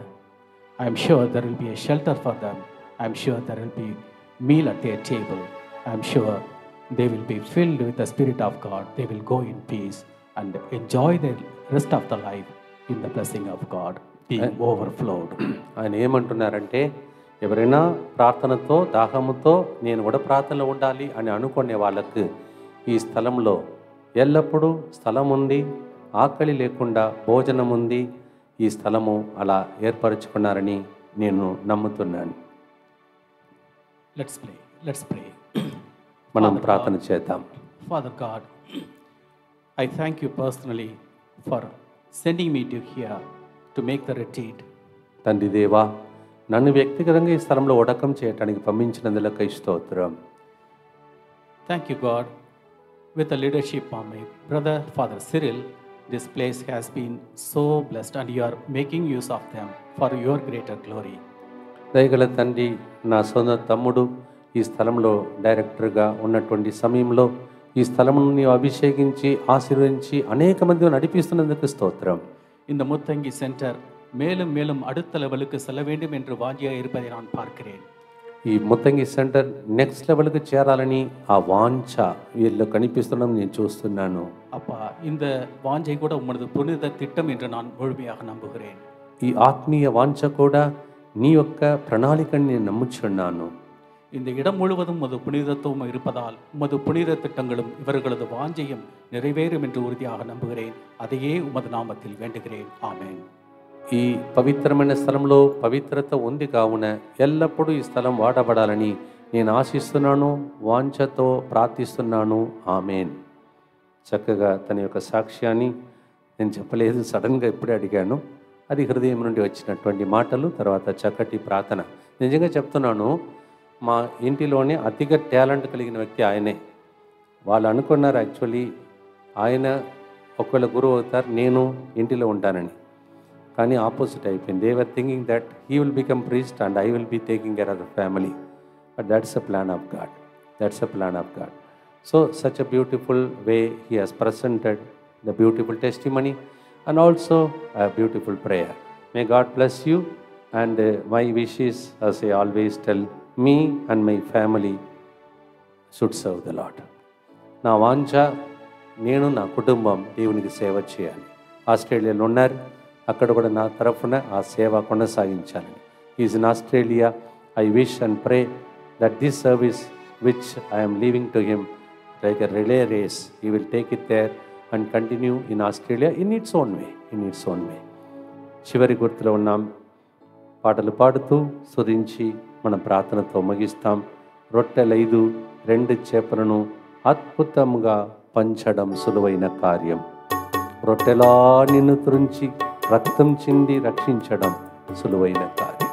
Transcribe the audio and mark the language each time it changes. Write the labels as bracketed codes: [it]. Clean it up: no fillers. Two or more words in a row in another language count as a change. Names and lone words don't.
[en] I'm sure there will be a shelter for them. I'm sure there will be meal at their table. I'm sure they will be filled with the Spirit of God. They will go in peace and enjoy the rest of the life in the blessing of God being overflowed. [te] ఆయన ఏమంటున్నారంటే, ఎవరైనా ప్రార్థనతో దాహముతో నేను కూడా ప్రార్థనలో ఉండాలి అని అనుకునే వాళ్ళకు ఈ స్థలంలో ఎల్లప్పుడూ స్థలం ఉంది, ఆకలి లేకుండా భోజనం ఉంది. ఈ స్థలము అలా ఏర్పరచుకున్నారని నేను నమ్ముతున్నాను. [en] Let's pray. [te] మనం ప్రార్థన చేద్దాం. [en] Father God, I thank you personally for sending me to here to make the retreat. [te] తండ్రి దేవా, నన్ను వ్యక్తిగతంగా ఈ స్థలంలో ఒడకం చేయడానికి పంపించినందులకు స్తోత్రం. [en] Thank you God. With the leadership of my brother Father Cyril, this place has been so blessed and you are making use of them for your greater glory. [te] దయగల తండ్రి, నా సొంత తమ్ముడు ఈ స్థలంలో డైరెక్టర్గా ఉన్నటువంటి సమయంలో ఈ స్థలమును నీవు అభిషేకించి ఆశీర్వదించి అనేక మంది నడిపిస్తున్నందుకు స్తోత్రం. [ta] இந்த முத்தங்கி சென்டர் மேலும் மேலும் அடுத்த லெவலுக்கு செல்ல வேண்டும் என்று வாஞ்சியாக இருப்பதை நான் பார்க்கிறேன். [te] ఈ ముత్తంగి సెంటర్ [en] next level [te] చేరాలని ఆ వాంఛ వీళ్ళు కనిపిస్తున్నాం నేను చూస్తున్నాను. [ta] அப்பா, இந்த வாஞ்சை கூட உமது புனித திட்டம் என்று நான் முழுமையாக நம்புகிறேன். [te] ఈ ఆత్మీయ వాంఛ కూడా నీ యొక్క ప్రణాళికని నేను నమ్ముచున్నాను. [ta] இந்த இடம் முழுவதும் உமது புனிதத்துவம் இருப்பதால் உமது புனித திட்டங்களும் இவர்களது வாஞ்சையும் நிறைவேறும் என்று உறுதியாக நம்புகிறேன். அதையே உமது நாமத்தில் வேண்டுகிறேன். ஆமென். [te] ఈ పవిత్రమైన స్థలంలో పవిత్రత ఉంది కావున ఎల్లప్పుడూ ఈ స్థలం వాడబడాలని నేను ఆశిస్తున్నాను, వాంఛతో ప్రార్థిస్తున్నాను. ఆమేన్. చక్కగా తన యొక్క సాక్ష్యాన్ని నేను చెప్పలేదు, సడన్గా ఇప్పుడే అడిగాను. అది హృదయం నుండి వచ్చినటువంటి మాటలు, తర్వాత చక్కటి ప్రార్థన. నిజంగా చెప్తున్నాను, మా ఇంటిలోనే అతిగా టాలెంట్ కలిగిన వ్యక్తి ఆయనే. వాళ్ళు అనుకున్నారు యాక్చువల్లీ ఆయన ఒకవేళ గురువు అవుతారు, నేను ఇంటిలో ఉంటానని. కానీ ఆపోజిట్ అయిపోయింది. [en] They were thinking that he will become priest and I will be taking care of the family. But that's a plan of God. That's a plan of God. So such a beautiful way he has presented the beautiful testimony and also a beautiful prayer. May God bless you, and my wish is, as I always tell, me and my family should serve the Lord. [te] నా వాంఛ, నేను నా కుటుంబం దేవునికి సేవ చేయాలి. ఆస్ట్రేలియాలో ఉన్నారు, అక్కడ కూడా నా తరఫున ఆ సేవ కొనసాగించాలని. [en] Is in Australia. I wish and pray that this service which I am leaving to him like a relay race, he will take it there and continue in Australia in its own way, in its own way. [te] చివరి గుర్తులో ఉన్నాం. పాటలు పాడుతూ స్తుతించి మన ప్రార్థనతో ముగిస్తాం. రొట్టెలు 5, 2 చేపలను అద్భుతంగా పంచడం సులువైన కార్యం. రొట్టెలా నిన్ను త్రుంచి రక్తం చింది రక్షించడం సులువైన కార్యం.